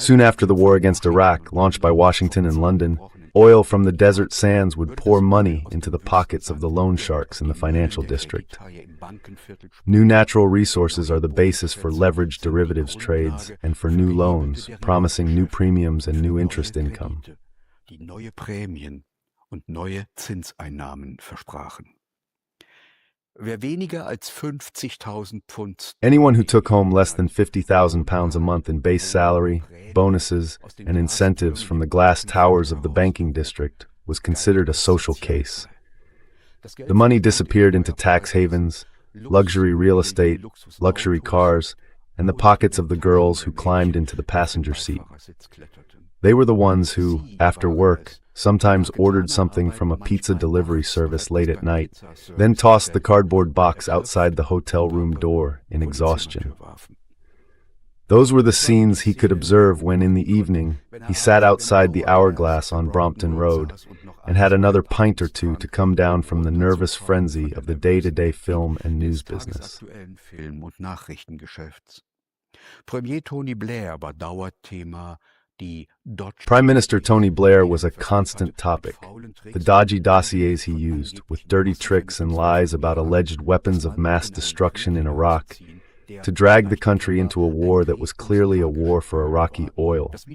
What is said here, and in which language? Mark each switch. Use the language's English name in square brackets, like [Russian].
[English] Soon after the war against Iraq, launched by Washington and London, oil from the desert sands would pour money into the pockets of the loan sharks in the financial district. [German] im Bankenviertel [English] New natural resources are the basis for leveraged derivatives trades and for new loans, promising new premiums and new interest income. [German] die neue Prämien und neue Zinseinnahmen versprachen. Wer weniger als 50.000 Pfund [English] Anyone who took home less than £50,000 a month in base salary, bonuses, and incentives from the glass towers of the banking district was considered a social case. The money disappeared into tax havens, luxury real estate, luxury cars, and the pockets of the girls who climbed into the passenger seat. They were the ones who, after work, sometimes ordered something from a pizza delivery service late at night, then tossed the cardboard box outside the hotel room door in exhaustion. Those were the scenes he could observe when, in the evening, he sat outside the Hourglass on Brompton Road and had another pint or two to come down from the nervous frenzy of the day-to-day film and news business. [German] tagesaktuellen Film- und Nachrichtengeschäfts. Premier Tony Blair war Dauerthema. Die [English] Prime Minister Tony Blair was a constant topic. The dodgy dossiers he used, with dirty tricks and lies about alleged weapons of mass destruction in Iraq, to drag the country into a war that was clearly a war for Iraqi oil.